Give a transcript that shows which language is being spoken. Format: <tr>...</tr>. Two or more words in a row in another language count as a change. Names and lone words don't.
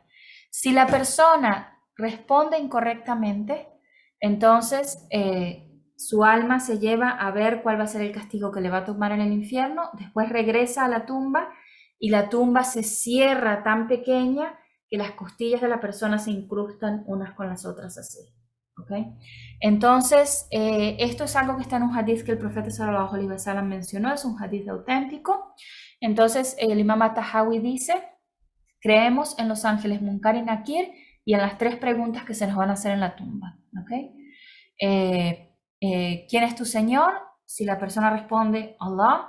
<es>Si la persona responde incorrectamente, entonces su alma se lleva a ver cuál va a ser el castigo que le va a tomar en el infierno, después regresa a la tumba y la tumba se cierra tan pequeña que las costillas de la persona se incrustan unas con las otras así. ¿Okay? Entonces, esto es algo que está en un hadith que el profeta</es> <ar>sallallahu alaihi wasallam</ar> <es>mencionó, es un hadith auténtico. Entonces, el imam At-Tahawi dice, creemos en los ángeles Munkar y Nakir y en las tres preguntas que se nos van a hacer en la tumba. ¿Okay? ¿Quién es tu Señor? Si la persona responde Allah.</es>